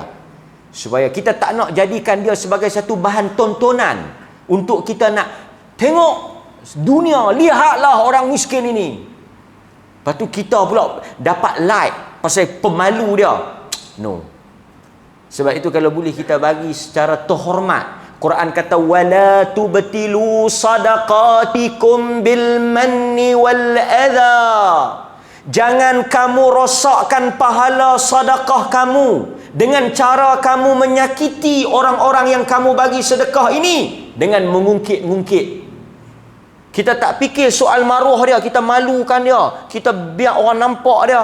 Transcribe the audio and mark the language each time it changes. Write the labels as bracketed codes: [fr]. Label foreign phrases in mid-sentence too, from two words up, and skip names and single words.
[ms] Supaya kita tak nak jadikan dia sebagai satu bahan tontonan untuk kita nak tengok dunia, lihatlah orang miskin ini. Lepas tu kita pula dapat like pasal pemalu dia. No. Sebab itu kalau boleh kita bagi secara terhormat. Quran kata [ar] ولا تبطلوا صدقاتكم بالمن والأذى. [ms] Jangan kamu rosakkan pahala sedekah kamu dengan cara kamu menyakiti orang-orang yang kamu bagi sedekah ini dengan mengungkit-ungkit. Kita tak fikir soal maruah dia, kita malukan dia, kita biar orang nampak dia.